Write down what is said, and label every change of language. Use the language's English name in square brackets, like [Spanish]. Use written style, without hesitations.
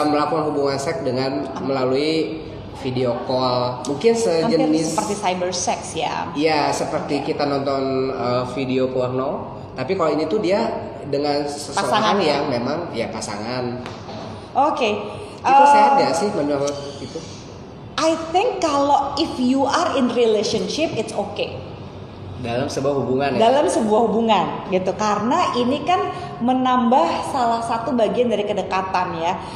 [Indonesian] melakukan hubungan seks dengan melalui video call. Mungkin Hampir sejenis seperti cyber sex ya. Iya, seperti kita nonton video porno. Tapi kalau ini tuh dia dengan seseorang Pasangan. yang memang ya pasangan. Oke. Itu sehat gak sih menurut itu? [English] I think [Indonesian] kalau [English] if you are in relationship it's okay. [Indonesian] Dalam sebuah hubungan ya. Dalam sebuah hubungan gitu, karena ini kan menambah salah satu bagian dari kedekatan ya.